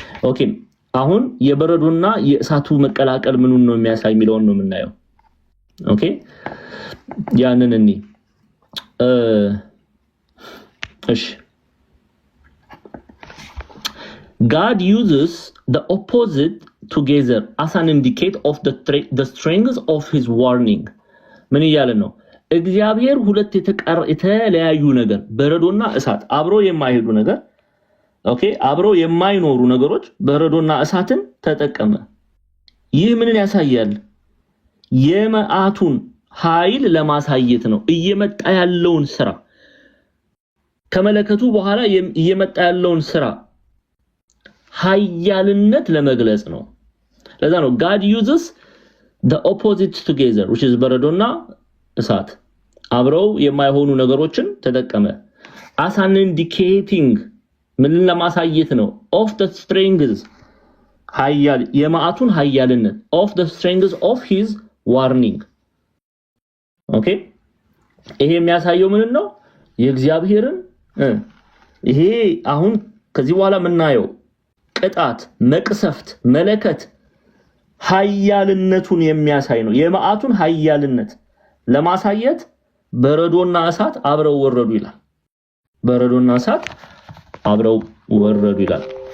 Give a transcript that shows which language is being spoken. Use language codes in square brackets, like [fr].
[am] Okay, አሁን የበረዶና የእሳቱ መቀላቀል ምኑን ነው የሚያሳይ የሚለውን ነው የምናየው። ኦኬ ያንን እኔ እሺ [en] God uses the opposite together as an indicator of the strength of his warning. [am] ምን ይያለ ነው? እግዚአብሔር ሁለት የተለያዩ ነገር በረዶና እሳት አብሮ የማይሄዱ ነገር ኦኬ አብሮ የማይኖሩ ነገሮች በረዶና እሳትን ተጠቀመ። ይህ ምንን ያሳያል? የመዓቱን ኃይል ለማሳየት ነው። እየመጣ ያለውን ስራ ከመለከቱ በኋላ እየመጣ ያለውን ስራ ኃያልነት ለመግለጽ ነው። ለዛ ነው [en] God uses the opposite together which is [am] በረዶና እሳት አብረው የማይሆኑ ነገሮችን ተጠቀመ። [en] as an indicating [am] ምን ለማሳየት ነው? [en] of the strength [am] ኃያል የመዓቱን ኃያልነት [en] of the strength of his warning. [am] ኦኬ ይሄ የሚያሳየው ምን ነው? የእግዚአብሔርን ይሄ አሁን ከዚህ በኋላ የምናየው ቅጣት፣ መቅሰፍት፣ መለከት ኃያልነቱን የሚያሳይ ነው። የመዓቱን ኃያልነት ለማሳየት በረዶና እሳት አብረው ወረዱ ይላል። በረዶና እሳት አብረው ወረዱ ይላል።